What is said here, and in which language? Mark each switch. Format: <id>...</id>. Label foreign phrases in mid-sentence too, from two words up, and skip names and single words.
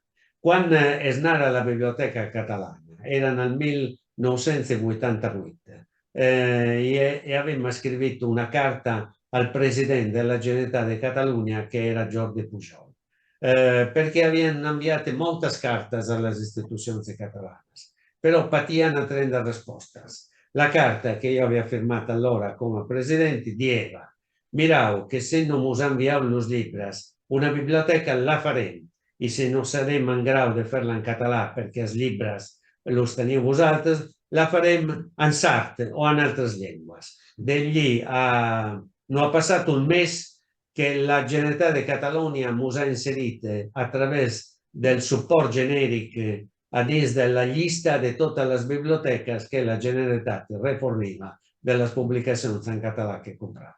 <ca>Quan es nara la Biblioteca Catalana,</ca> <it>era nel 1988, e avevamo scritto una carta al Presidente della Generalitat de Catalunya, che era Jordi Pujol, perché avevano inviato molte carte alle istituzioni catalane, però pativano 30 risposte. La carta che io avevo firmato allora come Presidente diceva:</it> <ca>mirau que si no mos envieu los llibres, una biblioteca la farem, i si no serem en grau de fer-la en català perquè els llibres els teniu vosaltres, la farem en sard o en altres llengües. D'allí no ha passat un mes que la Generalitat de Catalunya mos ha inserit a través del suport genèric a dins de la llista de totes les biblioteques que la Generalitat reforniva de les publicacions en català que comprava.</ca>